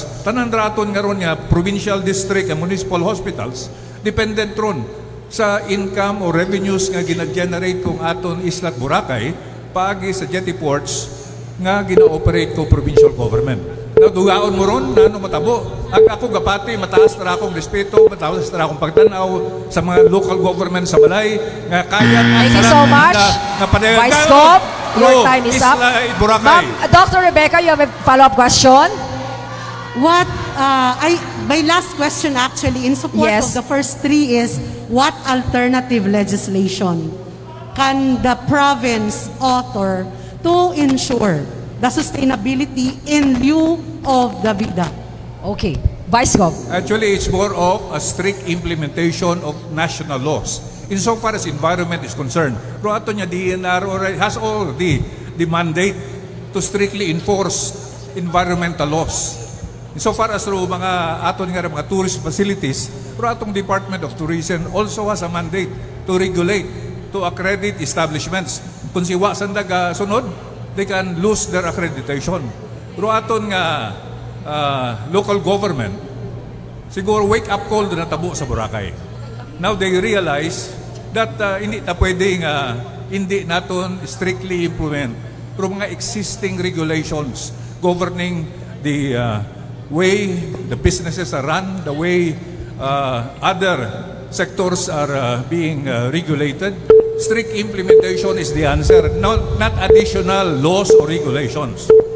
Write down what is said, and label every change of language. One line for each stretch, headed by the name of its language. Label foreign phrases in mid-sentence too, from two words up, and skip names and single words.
Hiligaynon: Tanan ra aton nga ron nga
English: provincial district and municipal hospitals
Hiligaynon: dependent ron sa
English: income o revenues
Hiligaynon: nga gina-generate kong aton Isla Boracay paagi sa jetty ports nga gina-operate ko
English: provincial government.
Hiligaynon: Dugaon mo ron na ano matabo. Ako gapati, mataas na akong respeto, mataas na akong pagtanaw sa mga
English: local government
Hiligaynon: sa Balay nga kaya
English: Thank you so much. Vice Gov, your time is up. Ma'am, Dr. Rebecca, you have a follow-up question? My last question actually in support of the first 3 is, what alternative legislation can the province author to ensure the sustainability in lieu of the VIDA? Okay. Vice Gov. Actually, it's more of a strict implementation of national laws. Insofar as environment is concerned,
Hiligaynon: pero ato niya
English: DNR has all the mandate to strictly enforce environmental laws. Insofar as mga aton nga mga tourist facilities, pero atong Department of Tourism also has a mandate to regulate, to accredit establishments.
Hiligaynon: Kung siwa sandag sunod,
English: they can lose their accreditation.
Hiligaynon: Pero aton nga
English: local government,
Hiligaynon: siguro
English: wake up call
Hiligaynon: na tabo sa Boracay.
English: Now they realize that
Filipino: hindi na pwedeng hindi naton
English: strictly implement
Hiligaynon: pero mga
English: existing regulations governing the way the businesses are run, the way other sectors are being regulated. Strict implementation is the answer, not additional laws or regulations.